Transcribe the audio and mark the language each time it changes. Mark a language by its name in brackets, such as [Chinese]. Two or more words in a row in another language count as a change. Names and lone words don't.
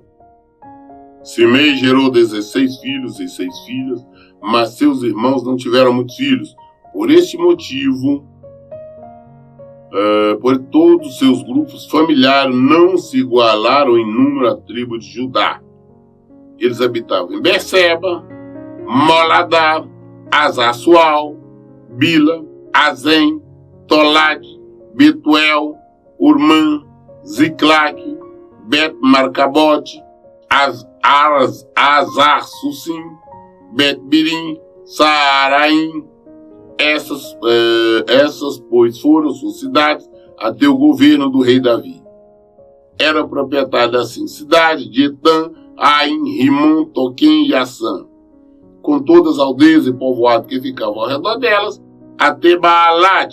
[Portuguese] Simei gerou 16 filhos e 6 filhas, mas seus irmãos não tiveram muitos filhos. Por este motivo, por todos seus grupos familiares não se igualaram em número à tribo de Judá. Eles habitavam em Berseba, Moladá, Azar-Sual, Bila, Azem, Tolad, Betuel, Urmã, Ziclac, Bet-Marcabote, Azar-Susim, Bet-Birim, Saaraim. Essas, pois, foram suas cidades até o governo do rei Davi. Era proprietário das 5 cidades de Etã, Aim, Rimon, Toquém e Assã, com todas as aldeias e povoados que ficavam ao redor delas, até Baalate.